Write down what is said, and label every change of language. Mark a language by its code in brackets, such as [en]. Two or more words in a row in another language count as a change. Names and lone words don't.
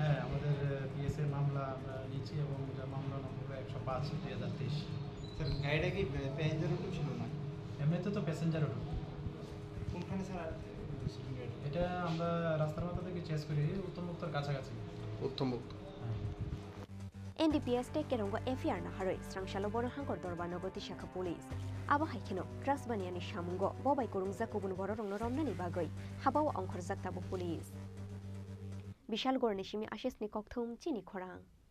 [bn] হ্যাঁ, আমাদের পিএসএ মামলা আমরা নিচ্ছি এবং মামলা নম্বর 105/2023। স্যার গাড়িটা কি [en] passenger auto [bn] ছিল না? এমনিতে তো [en] passenger auto. [bn] কোনখানে স্যার? এটা আমরা রাস্তার মাথা থেকে চেস করি, উত্তম মুক্তর কাছাকাছি। উত্তম মুক্ত। [trp] NDPS te kerongo FIR na haroi strangshalo boro hangor dorba nogoti shakha police aba haikeno drugs baniani shamungo bobai korungja kubun boro rongno romnani bagoi habawa ongkhor jaktabo police bishal gornishimi ashesni kokthum chini khorang